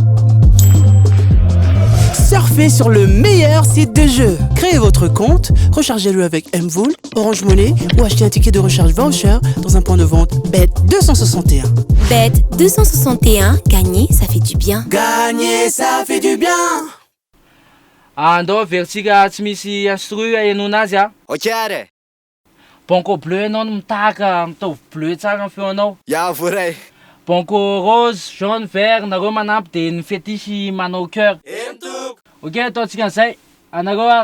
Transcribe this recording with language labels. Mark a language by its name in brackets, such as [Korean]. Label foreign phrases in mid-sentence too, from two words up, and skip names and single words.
[French] Surfez sur le meilleur site de jeu. Créez votre compte, rechargez-le avec Mvool, Orange Money ou achetez un ticket de recharge voucher dans un point de vente Bet 261. Bet 261, gagner, ça fait du bien. Gagner, ça fait du bien. [Malagasy] Andao vertsika tsy misy instru hahenona azy a. Ok are. [French] Banco bleu [Malagasy] anao no mitahaka mitovy bleu tsara ny feonao. Ya voray. [French] Banco rose, jaune, vert, [Malagasy] nareo manampy de ny fetisy manao cœur. Ok, ataontsika an'izay. Anareo a